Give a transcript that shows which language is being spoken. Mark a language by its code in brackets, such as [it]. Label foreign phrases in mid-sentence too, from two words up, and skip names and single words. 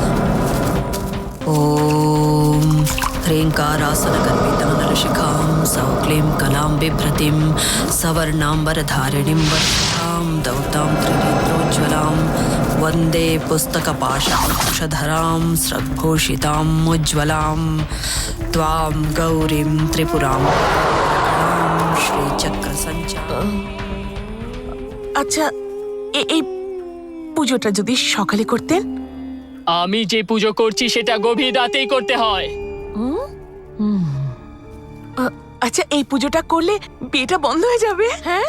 [sa] ॐ ह्रीङ्कारासनगर्भितं नरशिखां सौक्लीं कलां बिभ्रतीं सवर्णाम्बरधारिणीं वर्षां दौतां त्रिनेत्रोज्ज्वलां वन्दे पुस्तकपाशाङ्कुशधरां स्रग्भूषिताम् उज्ज्वलां त्वां गौरीं त्रिपुरां श्रीचक्रसञ्चारम्। [bn] আচ্ছা এই পুজোটা যদি সকালে করতেন। আমি যে পুজো করছি সেটা গভীর রাতেই করতে হয়। আচ্ছা এই পুজোটা করলে বিয়েটা বন্ধ হয়ে যাবে? হ্যাঁ